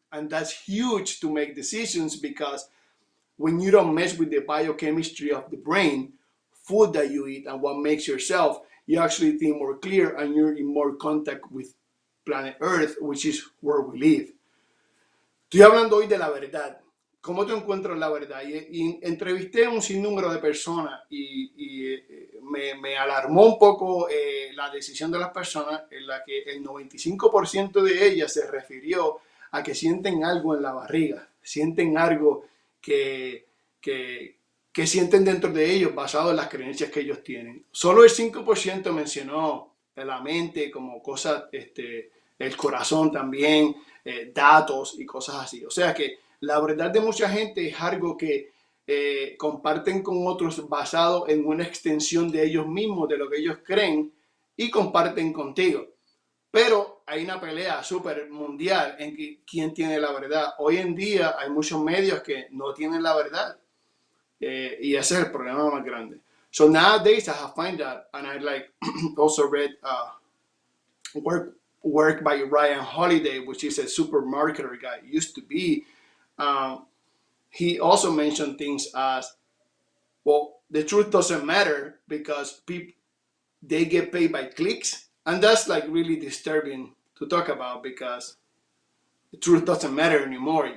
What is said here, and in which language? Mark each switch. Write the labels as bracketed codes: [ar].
[en] And that's huge to make decisions, because when you don't mess with the biochemistry of the brain, food that you eat and what makes yourself, you actually think more clear and you're in more contact with planet Earth, which is where we live. [es] Estoy hablando hoy de la verdad. ¿cómo tú encuentras la verdad? Y entrevisté a un sinnúmero de personas me alarmó un poco la decisión de las personas en la que el 95% de ellas se refirió a que sienten algo en la barriga, sienten algo que, que, que sienten dentro de ellos basado en las creencias que ellos tienen. Solo el 5% mencionó la mente como cosas, el corazón también, datos y cosas así. O sea que la verdad de mucha gente es algo que comparten con otros basado en una extensión de ellos mismos, de lo que ellos creen, y comparten contigo. Pero hay una pelea súper mundial en que, quién tiene la verdad. Hoy en día hay muchos medios que no tienen la verdad. Y ese es el problema más grande. [en] So nowadays I have find that, and I like also read work by Ryan Holiday, which is a super marketer guy. Used to be. Um, he also mentioned things as, well, the truth doesn't matter because people, they get paid by clicks, and that's like really disturbing to talk about because the truth doesn't matter anymore.